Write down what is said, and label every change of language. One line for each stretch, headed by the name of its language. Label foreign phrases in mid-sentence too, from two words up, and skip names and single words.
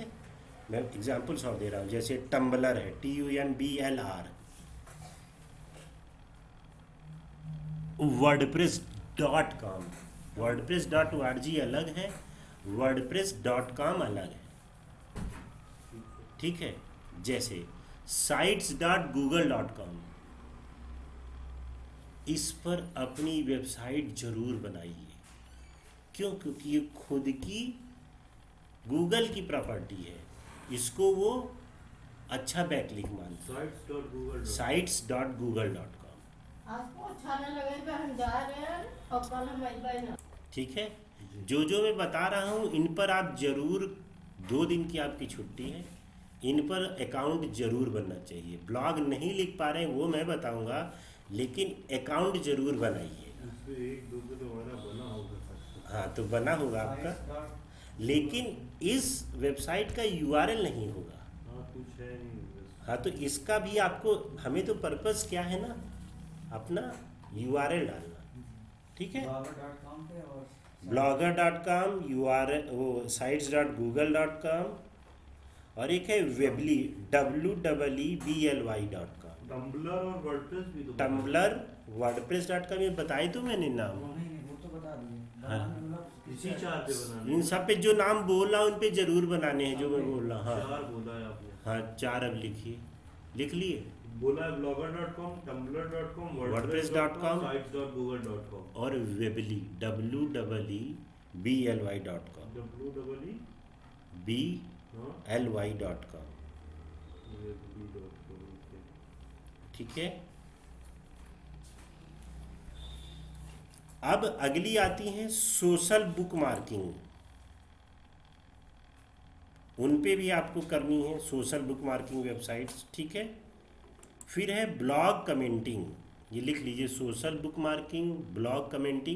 Hindi: मैं एग्जाम्पल्स और दे रहा हूँ, जैसे टम्बलर है, TUNBLR, wordpress.com, wordpress.org अलग है, wordpress.com अलग है, ठीक है। जैसे sites.google.com, इस पर अपनी वेबसाइट जरूर बनाइए, क्यों, क्योंकि ये खुद की गूगल की प्रॉपर्टी है, इसको वो अच्छा बैकलिंक मानता है। sites.google.com, आपको अच्छा न लगे तो हम जा रहे हैं और कल हम अइबे ना। ठीक है। जो मैं बता रहा हूँ इन पर आप जरूर, 2 दिन की आपकी छुट्टी है, इन पर अकाउंट जरूर बनना चाहिए। ब्लॉग नहीं लिख पा रहे हैं वो मैं बताऊंगा, लेकिन अकाउंट जरूर बनाइए। इसमें 1-2 तो हमारा बना होगा सर। हाँ, तो बना होगा आपका, लेकिन इस वेबसाइट का URL नहीं होगा। हाँ कुछ है नहीं बस। हाँ, तो इसका भी आपको, हमें तो पर्पस क्या है ना, अपना URL डालना, ठीक है। blogger.com पे और blogger.com, URL वो sites.google.com, और एक है वेबली, WEEBLY.com। टम्बलर और वर्डप्रेस भी तो टम्बलर, wordpress.com, ये बताए तो मैंने नाम। नहीं वो तो बता दिए। हाँ। मतलब इसी 4 पे बनाने इन सब पे जो नाम बोल रहा हूँ उन पे जरूर बनाने हैं जो मैं बोल रहा हूँ। 4 हाँ बोला है आपने। हाँ 4 अब लिखिए, लिख लिए। बोला है blogger.com, tumblr.com, wordpress.com, sites.google.com, और वेबली www.bly.com, www हाँ bly.com। webly.com, okay। ठीक है। अब अगली आती हैं
English: social book marking,
Hindi: उन पे भी आपको करनी है
English: social book marking websites.
Hindi: ठीक है। फिर है
English: blog commenting,
Hindi: ये लिख लीजिए,
English: social book marking, blog commenting.